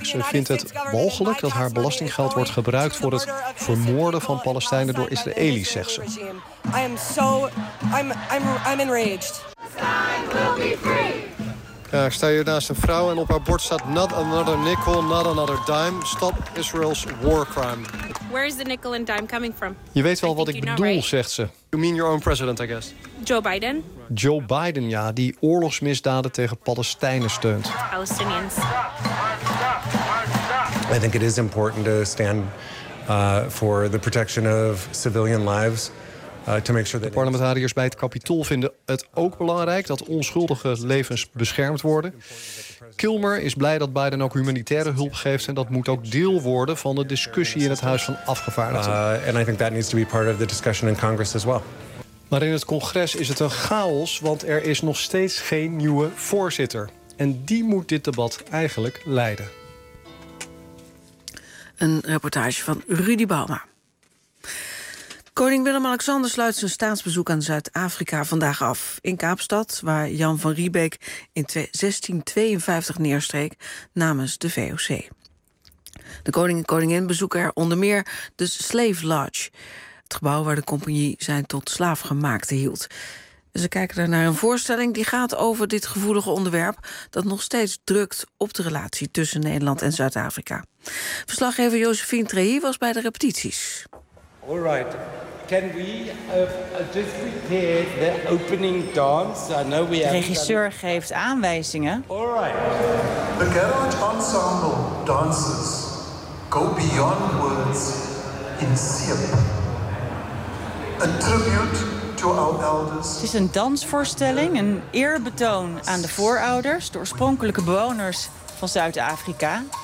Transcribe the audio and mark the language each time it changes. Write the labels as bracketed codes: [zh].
[nl] Ze vindt het mogelijk dat haar belastinggeld wordt gebruikt voor het vermoorden van Palestijnen door Israëli's, zegt ze. [en] I'm enraged. [nl] Ja, ik sta hier naast een vrouw en op haar bord staat [en] not another nickel, not another dime. Stop Israel's war crime. Where is the nickel and dime coming from? Je weet wel wat ik bedoel, right? Zegt ze. You mean your own president, I guess. Joe Biden? [nl] Joe Biden, ja, die oorlogsmisdaden tegen Palestijnen steunt. [en] Palestinians. I think it is important to stand for the protection of civilian lives. [nl] De parlementariërs bij het Capitool vinden het ook belangrijk dat onschuldige levens beschermd worden. Kilmer is blij dat Biden ook humanitaire hulp geeft en dat moet ook deel worden van de discussie in het Huis van Afgevaardigden. [en] And I think that needs to be part of the discussion in Congress as well. [nl] Maar in het congres is het een chaos, want er is nog steeds geen nieuwe voorzitter. En die moet dit debat eigenlijk leiden. Een reportage van Rudy Bauma. Koning Willem-Alexander sluit zijn staatsbezoek aan Zuid-Afrika vandaag af. In Kaapstad, waar Jan van Riebeek in 1652 neerstreek namens de VOC. De koning en koningin bezoeken er onder meer de Slave Lodge. Het gebouw waar de compagnie zijn tot slaafgemaakte hield. Ze kijken daar naar een voorstelling die gaat over dit gevoelige onderwerp dat nog steeds drukt op de relatie tussen Nederland en Zuid-Afrika. Verslaggever Josephine Trehier was bij de repetities. [en] All right. Can we just prepare the opening dance? I know we have. [nl] De regisseur geeft aanwijzingen. [en] All right. The Garage Ensemble dances go beyond words in sync. A tribute to our elders. [nl] Het is een dansvoorstelling, een eerbetoon aan de voorouders, de oorspronkelijke bewoners van Zuid-Afrika.